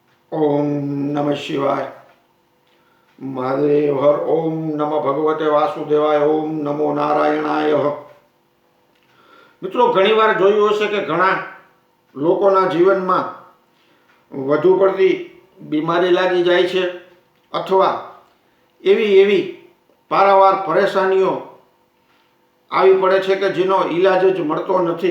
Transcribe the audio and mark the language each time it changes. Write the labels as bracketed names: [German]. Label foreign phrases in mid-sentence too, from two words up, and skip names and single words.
[Sanskrit] ओम नमः शिवाय। महादेव हर। ओम नमो भगवते वासुदेवाय। ओम नमो नारायणाय। [Gujarati] મિત્રો, ઘણીવાર જોયું હશે કે ઘણા લોકોના જીવનમાં વધુ પડતી બીમારી લાગી જાય છે અથવા એવી પારાવાર પરેશાનીઓ આવી પડે છે કે જેનો ઈલાજ જ મળતો નથી।